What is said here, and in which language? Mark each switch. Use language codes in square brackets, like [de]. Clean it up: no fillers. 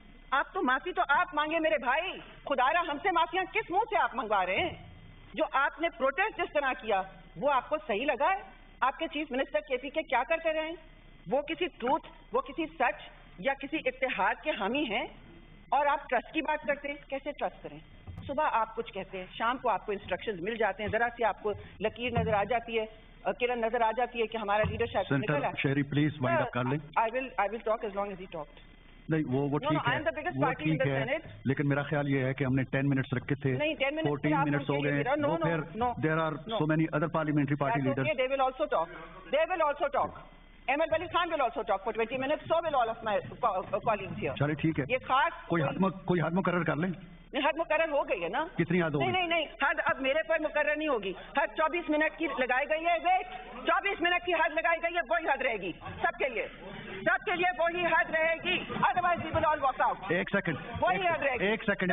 [ur] آپ تو معافی تو آپ مانگے میرے بھائی, خدا را ہم سے معافیاں کس منہ سے آپ منگوا رہے ہیں؟ جو آپ نے پروٹیسٹ جس طرح کیا وہ آپ کو صحیح لگا ہے؟ آپ کے چیف منسٹر KPK کیا کرتے رہے ہیں؟ وہ کسی ٹروتھ, وہ کسی سچ یا کسی اتحاد کے حامی ہیں اور آپ ٹرسٹ کی بات کرتے ہیں؟ کیسے ٹرسٹ کریں؟ صبح آپ کچھ کہتے ہیں, شام کو آپ کو انسٹرکشنز مل جاتے ہیں, ذرا سی آپ کو لکیر نظر آ جاتی ہے, کرن نظر آ جاتی ہے کہ ہمارا لیڈر شاید نکل ہے. شہری پلیز وائنڈ اپ کر لیں. [en] I will talk as long as he talked. [ur] نہیں وہ ٹھیک ہے, وہ ٹھیک ہے, لیکن میرا خیال یہ ہے کہ ہم نے 10 منٹس رکھے تھے, 14 منٹس ہو گئے, تو پھر [en] there are so many other parliamentary party leaders. They will also talk. They will also talk. Ahmed Wali Khan will also talk for 20 minutes. So will all of my colleagues here. [ur] چلے ٹھیک ہے, یہ خاص کوئی حد مقرر کر لیں. حد مقرر ہو گئی ہے نا. کتنی حد ہوگی؟ نہیں حد اب میرے پر مقرر نہیں ہوگی. حد 24 منٹ کی لگائی گئی ہے. ویٹ, 24 منٹ کی حد لگائی گئی ہے, وہی حد رہے گی سب کے لیے وہی حد رہے گی. [en] Otherwise we will all walk out. [ur] ایک سیکنڈ, وہی حد رہے گی ایک سیکنڈ